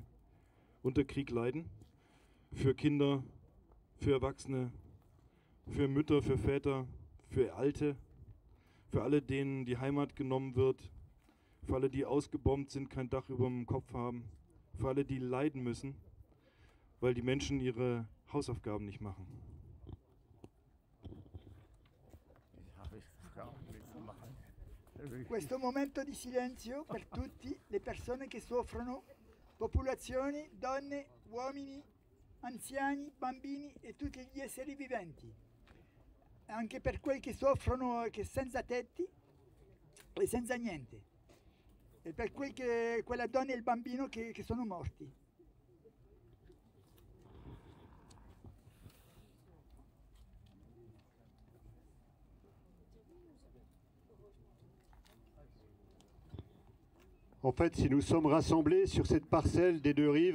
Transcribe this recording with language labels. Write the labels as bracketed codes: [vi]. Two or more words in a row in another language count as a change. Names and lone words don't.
[de] unter Krieg leiden, für Kinder, für Erwachsene, für Mütter, für Väter, für Alte, für alle, denen die Heimat genommen wird, für alle, die ausgebombt sind, kein Dach über dem Kopf haben, für alle, die leiden müssen, weil die Menschen ihre Hausaufgaben nicht machen. [it] Questo momento di silenzio per tutte le persone che soffrono, popolazioni, donne, uomini, anziani, bambini e tutti gli esseri viventi, anche per quelli che soffrono che senza tetti e senza niente, e per quella donna e il bambino che sono morti. [fr] En fait, si nous sommes rassemblés sur cette parcelle des deux rives,